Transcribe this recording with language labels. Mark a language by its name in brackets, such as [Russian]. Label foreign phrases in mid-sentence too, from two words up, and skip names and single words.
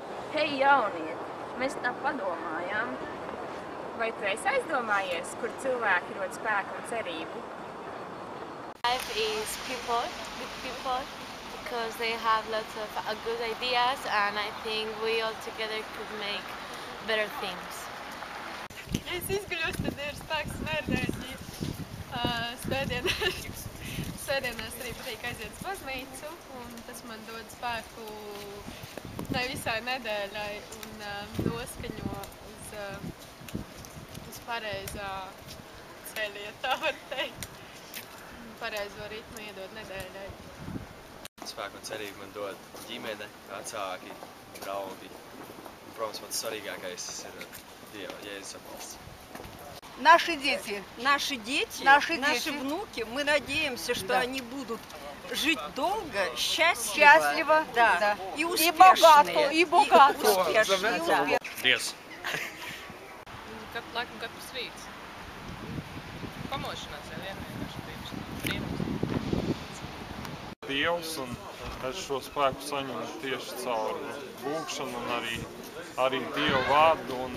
[Latvian] Hei, jaunieti, mēs tā padomājām. Vai tu esi aizdomājies, kur cilvēki rod spēku un cerību? [English] Life is people, with people, because they have lots of good ideas, and I think we all together could make better things. [Latvian] Ja es izguļos, tad ir spēks un enerģija. Svētdienās arī patīk aiziet uz baznīcu, un tas man dod spēku ne visai nedēļai un noskaņo uz pareizā ceļa, ja tā var teikt. Pareizo ritmu iedod nedēļai. Spēku un cerību man dod ģimene, vecāki, draugi. Un, protams, pats svarīgākais ir Dieva, Jēzus atbalsts. [Russian] Наши дети, наши внуки, мы надеемся, что они будут жить долго, счастливо, да, и успешные. И богато. Успешные. [Latvian] Dievs! Katru laiku, katrs rīts. Pamošanās jau vienkārši brīnums. Dievs, un es šo spēku saņemu tieši caur lūgšanu un arī Dieva vārdu.